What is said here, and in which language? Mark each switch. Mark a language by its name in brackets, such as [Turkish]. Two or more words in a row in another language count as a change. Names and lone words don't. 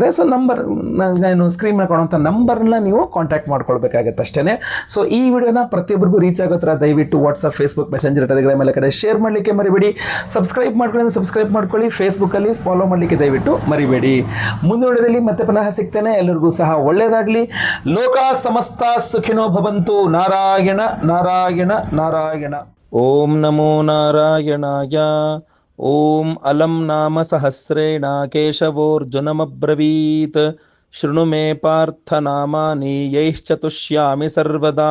[English] so number [Kannada] ನಾನು ಸ್ಕ್ರೀನ್ ಮೇಲೆ ಕಾಣುವಂಥ ನಂಬರ್ನ ನೀವು ಕಾಂಟ್ಯಾಕ್ಟ್ ಮಾಡ್ಕೊಳ್ಬೇಕಾಗತ್ತೆ ಅಷ್ಟೇ. ಸೊ ಈ ವಿಡಿಯೋನ ಪ್ರತಿಯೊಬ್ಬರಿಗೂ ರೀಚ್ ಆಗೋ ಥರ ದಯವಿಟ್ಟು ವಾಟ್ಸಪ್, ಫೇಸ್ಬುಕ್, ಮೆಸೆಂಜರ್, ಟೆಲಿಗ್ರಾಮ್ ಎಲ್ಲ ಕಡೆ ಶೇರ್ ಮಾಡಲಿಕ್ಕೆ ಮರಿಬೇಡಿ. ಸಬ್ಸ್ಕ್ರೈಬ್ ಮಾಡ್ಕೊಳ್ಳಿ, ಫೇಸ್ಬುಕ್ಕಲ್ಲಿ ಫಾಲೋ ಮಾಡಲಿಕ್ಕೆ ದಯವಿಟ್ಟು ಮರಿಬೇಡಿ. ಮುಂದಿನ ವಿಡಿಯೋದಲ್ಲಿ ಮತ್ತೆ ಪುನಃ ಸಿಗ್ತೇನೆ. ಎಲ್ಲರಿಗೂ ಸಹ ಒಳ್ಳೆಯದಾಗಲಿ. [Sanskrit] ಲೋಕ ಸಮಸ್ತ ಸುಖಿನೋ ಭವಂತು. ನಾರಾಯಣ ನಾರಾಯಣ ನಾರಾಯಣ. ಓಂ ನಮೋ ನಾರಾಯಣಾಯ. ಓಂ ಅಲಂ ನಾಮ ಸಹಸ್ರೇಣ ಕೇಶವೋರ್ಜುನಮಬ್ರವೀತ್. शृणु मे पार्थनामानि यैश्च तुष्यामि सर्वदा।